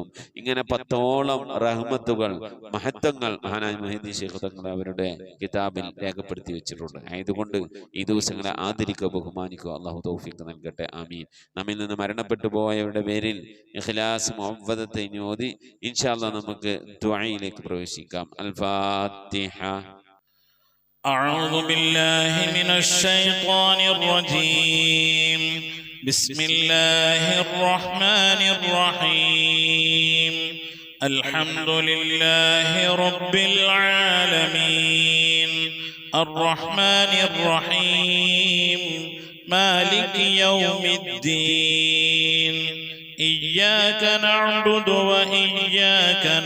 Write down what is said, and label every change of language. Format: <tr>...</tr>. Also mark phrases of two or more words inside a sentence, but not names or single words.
<ml>ഇങ്ങനെ 10ഓളം റഹ്മത്തുകൾ, മഹത്വങ്ങൾ മഹാനായ മുഹീദ്ദീൻ ശൈഖ് തങ്ങൾ അവരുടെ കിതാബിൽ രേഖപ്പെടുത്തി വെച്ചിട്ടുണ്ട്. ആയതുകൊണ്ട് ഈ ദിവസങ്ങളെ ആദരിക്കുക, ബഹുമാനിക്കുക. അള്ളാഹു തൗഫീഖ് നൽകട്ടെ. ആമീൻ. നമ്മിൽ നിന്ന് മരണപ്പെട്ടു പോയവരുടെ പേരിൽ ഇഖ്ലാസ് മുഅവ്വദത്തെ ഓതി</ml> <ar>إن شاء الله</ar> <ml>നമുക്ക് ദുആയിലേക്ക് പ്രവേശിക്കാം. അൽ ഫാത്തിഹ.</ml> <ar>أعوذ بالله من الشيطان الرجيم. بسم الله الرحمن الرحيم. الحمد لله رب العالمين الرحمن الرحيم مالك يوم الدين إياك نعبد وإياك</ar>